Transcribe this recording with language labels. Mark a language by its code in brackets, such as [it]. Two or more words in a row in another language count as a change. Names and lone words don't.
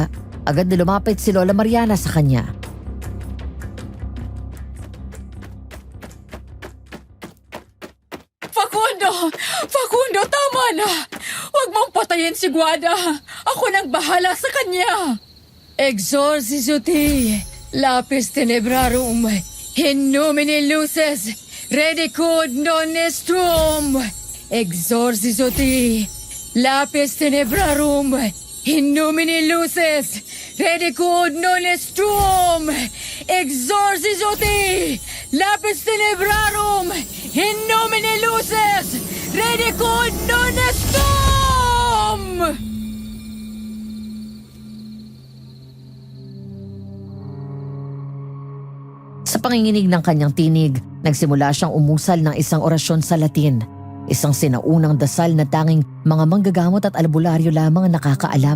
[tl] Agad na lumapit si Lola Mariana sa kanya. Facundo, tama na! Huwag mong patayin si Guada! Ako nang bahala sa kanya! [la] Exorcisuti, lapis tenebrarum, in nomine luces, redicud non estrum. Exorcisuti, lapis tenebrarum, in nomine luces, redicud non estrum. Exorcisuti, lapis tenebrarum, in nomine luces, redicud non estrum! [tl] Sa panginginig ng kanyang tinig, nagsimula siyang umusal ng isang orasyon sa Latin. Isang sinaunang dasal na tanging mga manggagamot at albularyo lamang ang nakakaalam.